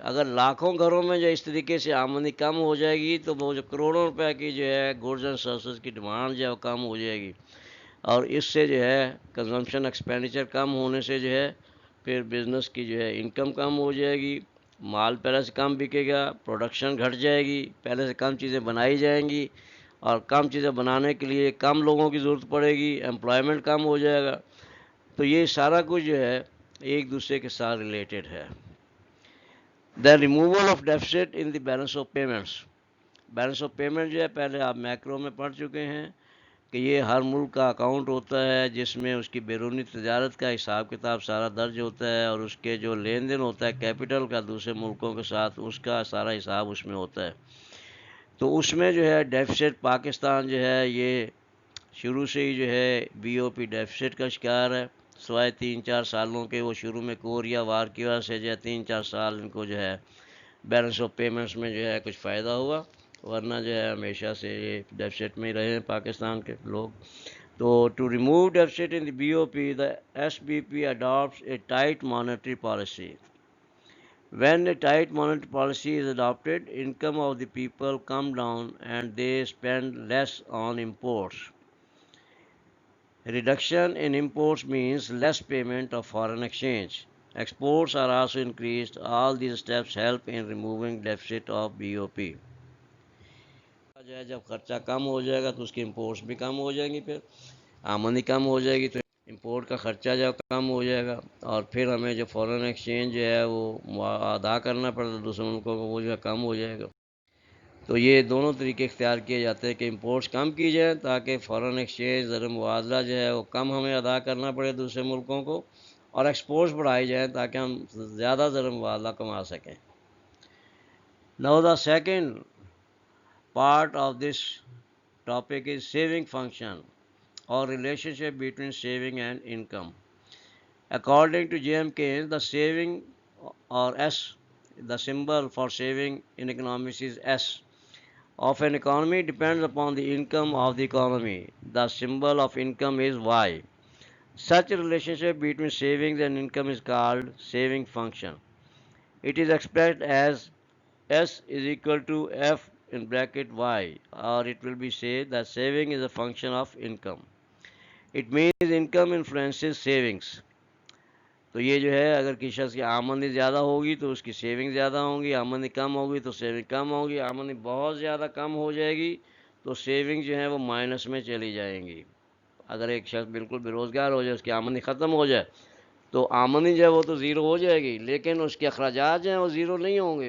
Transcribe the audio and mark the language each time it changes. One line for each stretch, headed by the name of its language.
Urdu: اگر لاکھوں گھروں میں جو اس طریقے سے آمدنی کم ہو جائے گی تو وہ جو کروڑوں روپے کی جو ہے گڈز اینڈ سروسز کی ڈیمانڈ جو ہے وہ کم ہو جائے گی، اور اس سے جو ہے کنزمپشن ایکسپینڈیچر کم ہونے سے جو ہے پھر بزنس کی جو ہے انکم کم ہو جائے گی، مال پہلے سے کم بکے گا، پروڈکشن گھٹ جائے گی، پہلے سے کم چیزیں بنائی جائیں گی، اور کم چیزیں بنانے کے لیے کم لوگوں کی ضرورت پڑے گی، امپلائمنٹ کم ہو جائے گا. تو یہ سارا کچھ جو ہے ایک دوسرے کے ساتھ ریلیٹڈ ہے.
English: The removal of deficit in the balance of payments.
Urdu: Balance of payment جو ہے پہلے آپ میکرو میں پڑھ چکے ہیں کہ یہ ہر ملک کا اکاؤنٹ ہوتا ہے جس میں اس کی بیرونی تجارت کا حساب کتاب سارا درج ہوتا ہے، اور اس کے جو لین دین ہوتا ہے کیپٹل کا دوسرے ملکوں کے ساتھ، اس کا سارا حساب اس میں ہوتا ہے. تو اس میں جو ہے ڈیفیسٹ پاکستان جو ہے یہ شروع سے ہی جو ہے بی او پی ڈیفیسٹ کا شکار ہے، سوائے 3-4 سالوں کے. وہ شروع میں کوریا وار کی وجہ سے جو ہے 3-4 سال ان کو جو ہے بیلنس آف پیمنٹس میں جو ہے کچھ فائدہ ہوا، ورنہ جو ہے ہمیشہ سے یہ ڈیفیسٹ میں ہی رہے ہیں پاکستان کے لوگ.
English: تو to remove deficit in the B O P, the S B P adopts a tight monetary policy. When a tight monetary policy is adopted, income of the people come down and they spend less on imports. Reduction in imports means less payment of foreign exchange. Exports are also increased. All these steps help in removing deficit of BOP.
Urdu: جب خرچہ کم ہو جائے گا تو اس کی imports بھی کم ہو جائیں گی، پھر آمدنی کم ہو جائے گی تو امپورٹ کا خرچہ جب کم ہو جائے گا، اور پھر ہمیں جو فورن ایکسچینج جو ہے وہ ادا کرنا پڑتا ہے دوسرے ملکوں کو، وہ جو ہے کم ہو جائے گا. تو یہ دونوں طریقے اختیار کیے جاتے ہیں کہ امپورٹس کم کی جائیں تاکہ فورن ایکسچینج زر مبادلہ جو ہے وہ کم ہمیں ادا کرنا پڑے دوسرے ملکوں کو، اور ایکسپورٹس بڑھائی جائیں تاکہ ہم زیادہ زر مبادلہ کما سکیں.
English: Now the second part of this topic is saving function or relationship between saving and income. According to J.M. Keynes, the saving or S, the symbol for saving in economics is S, of an economy depends upon the income of the economy. The symbol of income is Y. Such a relationship between savings and income is called saving function. It is expressed as S is equal to F in bracket Y, or it will be said that saving is a function of income. It means income influences savings.
Urdu: تو یہ جو ہے اگر کسی شخص کی آمدنی زیادہ ہوگی تو اس کی سیونگ زیادہ ہوں گی، آمدنی کم ہوگی تو سیونگ کم ہوگی، آمدنی بہت زیادہ کم ہو جائے گی تو سیونگ جو ہے وہ مائنس میں چلی جائیں گی. اگر ایک شخص بالکل بے روزگار ہو جائے، اس کی آمدنی ختم ہو جائے تو آمدنی جو ہے وہ تو زیرو ہو جائے گی، لیکن اس کے اخراجات جو ہیں وہ زیرو نہیں ہوں گے.